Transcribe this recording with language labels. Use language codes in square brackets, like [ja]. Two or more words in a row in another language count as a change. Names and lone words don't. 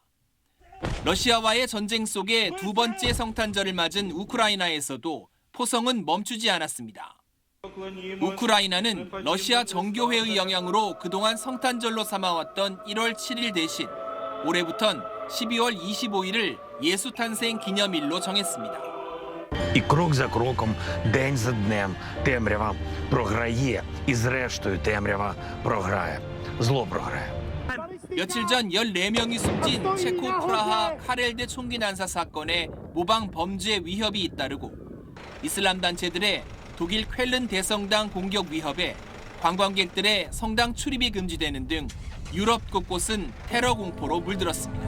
[ko] 러시아와의 전쟁 속에 두 번째 성탄절을 맞은 우크라이나에서도 포성은 멈추지 않았습니다. 우크라이나는 러시아 정교회의 영향으로 그동안 성탄절로 삼아왔던 1월 7일 대신 올해부턴 12월 25일을 예수 탄생 기념일로 정했습니다. [uk] І крок за кроком, день за днем темрява програє. І зрештою темрява програє. Зло програє. [ko] 며칠 전 14명이 숨진 체코 프라하 카렐대 총기 난사 사건에 모방 범죄 위협이 잇따르고 이슬람 단체들의 독일 쾰른 대성당 공격 위협에 관광객들의 성당 출입이 금지되는 등 유럽 곳곳은 테러 공포로 물들었습니다.